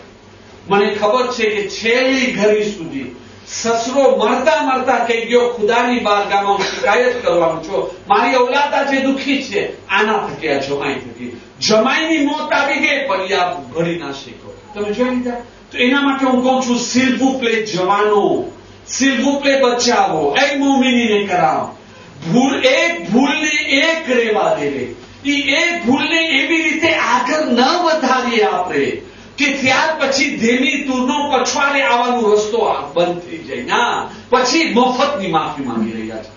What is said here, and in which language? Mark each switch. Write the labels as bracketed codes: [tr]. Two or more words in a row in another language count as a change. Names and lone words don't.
[gu] મને ખબર છે કે છેલ્લી ઘડી સુધી સસરો મરતા કહી ગયો ખુદાની બારગાહમાં હું શિકાયત કરવાનું છું, મારી ઔલાદ આજે દુઃખી છે, આના થકી આ જમાઈ થકી. જમાઈની મોત આવી ગઈ પણ આ ઘડી ના શીખો. તમે જોઈ લીધા? તો એના માટે હું કહું છું [fr] s'il vous plaît [gu] જવાનો, [fr] s'il vous plaît [gu] બચાવો, એ મોમિનીને કરાવો. ભૂલને એક રેવા દેવે. એ એક ભૂલને એવી રીતે આગળ ન વધારીએ આપણે કે ત્યાર પછી ધીમી તુરનો પછવાડે આવવાનો રસ્તો બંધ થઈ જાય. ના, પછી મફતની માફી માંગી રહ્યા છે.